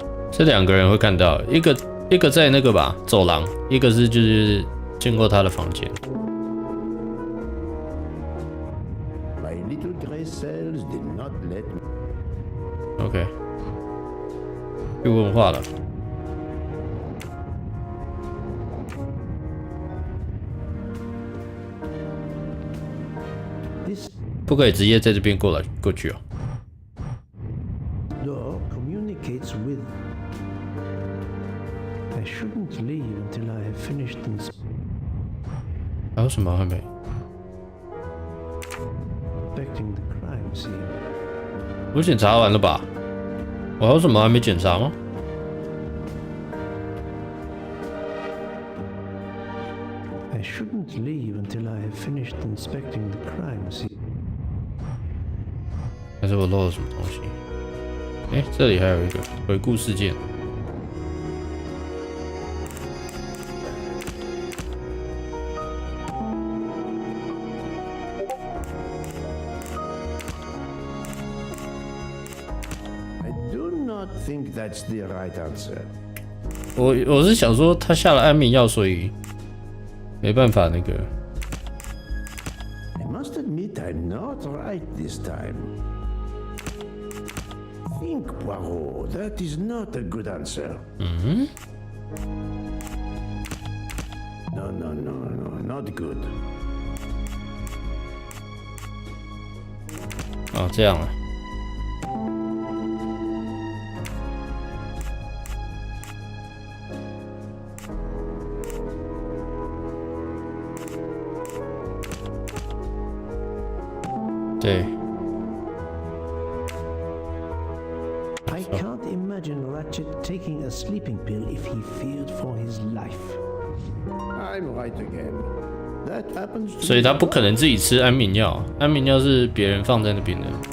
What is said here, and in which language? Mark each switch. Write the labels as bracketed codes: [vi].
[zh] "这两个人会看到，一个在那个吧走廊，一个是就是经过他的房间。 [en] My little gray cells did not let me. [zh] OK， 有文化了。不可以直接在这边过去哦。 [en] Door communicates with. I shouldn't leave until I have finished [zh] 还有什么还没 [en] inspecting the crime scene. [zh] 我检查完了吧？我还有什么还没检查吗？ I shouldn't leave until I have finished inspecting the crime scene. 还是我漏了什么东西？哎，这里还有一个回顾事件。 [en] I do not think that's the right answer. [zh] 我是想说，他下了安眠药，所以没办法那个。 [en] I must admit I'm not right this time. Think, Poirot. That is not a good answer. No, not good. [zh] 哦，这样啊。对。 [en] I can't imagine Ratchet taking a sleeping pill if he feared for his life. I'm right again. That happens to [zh] 所以他不可能自己吃安眠药，安眠药是别人放在那边的。